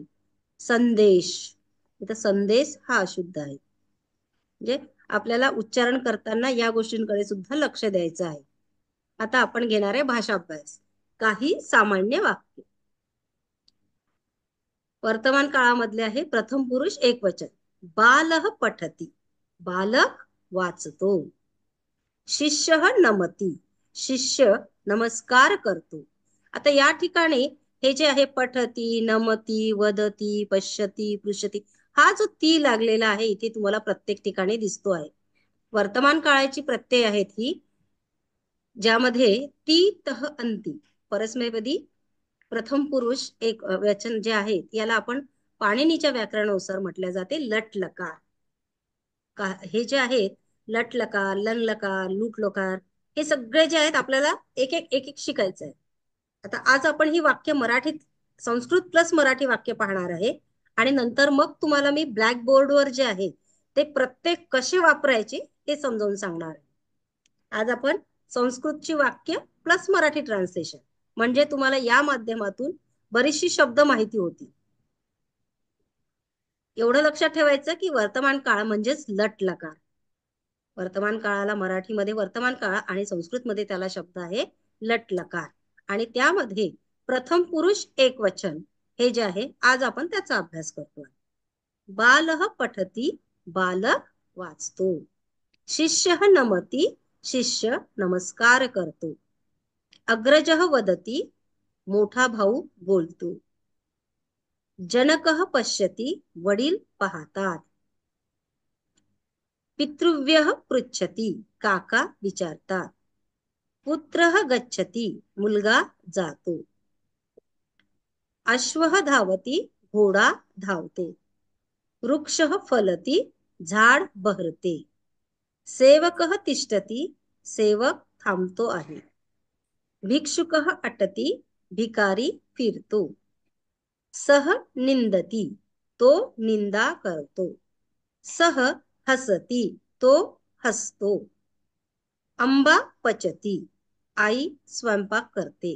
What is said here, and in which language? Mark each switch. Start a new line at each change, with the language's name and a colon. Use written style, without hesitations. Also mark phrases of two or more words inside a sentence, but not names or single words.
Marathi: संदेश इथं संदेश हा अशुद्ध आहे. म्हणजे आपल्याला उच्चारण करताना या गोष्टींकडे सुद्धा लक्ष द्यायचं आहे. आता आपण घेणार आहे भाषाभ्यास. काही सामान्य वाक्य. वर्तमान काळामधले आहे प्रथम पुरुष एकवचन.
Sanskrit: बालः पठती,
Marathi: बालक वाचतो.
Sanskrit: शिष्यः नमती,
Marathi: शिष्य नमस्कार करतो. आता या ठिकाणी हे जे आहे पठती, नमती, वदती, पश्यती, पृशती, हा जो ती लागलेला आहे इथे तुम्हाला प्रत्येक ठिकाणी दिसतो आहे. वर्तमान काळाची प्रत्यय आहेत ही, ज्यामध्ये ती, तह, अंती परस्मैपदी प्रथम पुरुष एक वचन जे आहे याला आपण पाणिनीच्या व्याकरणानुसार म्हटल्या जाते लट लकार. हे जे आहेत लट लकार, लन लकार, लूट लकार, हे सगळे जे आहेत आपल्याला एक एक एक एक शिकायचं आहे. आता आज आपण ही वाक्य मराठीत, संस्कृत प्लस मराठी वाक्य पाहणार आहे. आणि नंतर मग तुम्हाला मी
English: black boardवर
Marathi: जे आहे ते प्रत्येक कसे वापरायचे हे समजावून सांगणार आहे. आज आपण संस्कृतची वाक्य प्लस मराठी ट्रान्सलेशन, म्हणजे तुम्हाला या माध्यमातून बरीचशी शब्द माहिती होती. एवढं लक्षात ठेवायचं की वर्तमान काळ म्हणजेच लट लकार. वर्तमान काळाला मराठीमध्ये वर्तमान काळ आणि संस्कृतमध्ये त्याला शब्द आहे लट लकार. आणि त्यामध्ये प्रथम पुरुष एक वचन हे जे आहे आज आपण त्याचा अभ्यास करतोय.
Sanskrit: बालः पठती,
Marathi: बालक वाचतो.
Sanskrit: शिष्यः नमती,
Marathi: शिष्य नमस्कार करतो.
Sanskrit: अग्रजः वदती,
Marathi: मोठा भाऊ बोलतो.
Sanskrit: जनकः पश्यती,
Marathi: वडील पाहतात.
Sanskrit: पितृव्यः पृच्छती,
Marathi: काका विचारतात.
Sanskrit: पुत्रः गच्छती,
Marathi: मुलगा जातो.
Sanskrit: अश्वः धावती,
Marathi: घोडा धावतो.
Sanskrit: वृक्षः फलती,
Marathi: झाड बहरते.
Sanskrit: सेवकः तिष्ठती,
Marathi: सेवक थांबतो आहे.
Sanskrit: भिक्षुकः अटती,
Marathi: भिकारी फिरतो.
Sanskrit: सह निंदती,
Marathi: तो निंदा करतो.
Sanskrit: सह हसती,
Marathi: तो हसतो.
Sanskrit: अंबा पचती,
Marathi: आई स्वयंपाक करते.